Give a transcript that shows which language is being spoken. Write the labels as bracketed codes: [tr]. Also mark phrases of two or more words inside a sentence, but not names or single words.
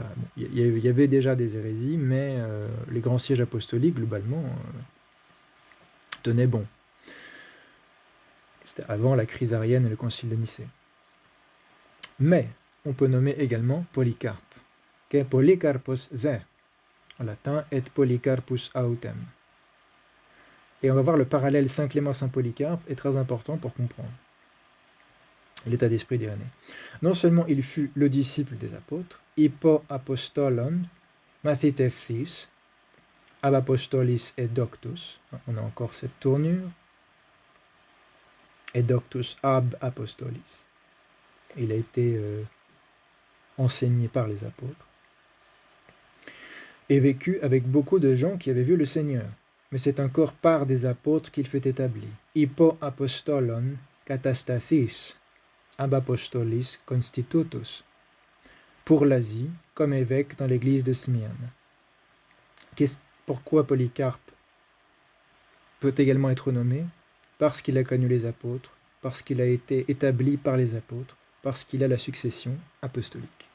[fr] Bon, il y avait déjà des hérésies, mais les grands sièges apostoliques, globalement, tenaient bon. C'était avant la crise arienne et le concile de Nicée. Mais on peut nommer également Polycarpe, que Polycarpos ve, en latin, [la] et Polycarpus autem. [fr] Et on va voir le parallèle Saint Clément Saint Polycarpe est très important pour comprendre l'état d'esprit d'Irénée. Non seulement il fut le disciple des apôtres, [el] ὑπὸ ἀποστόλων μαθητευθείς, [la] ab apostolis et doctus, [fr] on a encore cette tournure, [la] et doctus ab apostolis. [fr] Il a été enseigné par les apôtres et vécu avec beaucoup de gens qui avaient vu le Seigneur. Mais c'est encore par des apôtres qu'il fut établi. [el] ὑπὸ ἀποστόλων κατασταθείς [la] ab apostolis constitutus. [fr] Pour l'Asie, comme évêque dans l'église de Smyrne. Pourquoi Polycarpe peut également être nommé? Parce qu'il a connu les apôtres, parce qu'il a été établi par les apôtres, parce qu'il a la succession apostolique.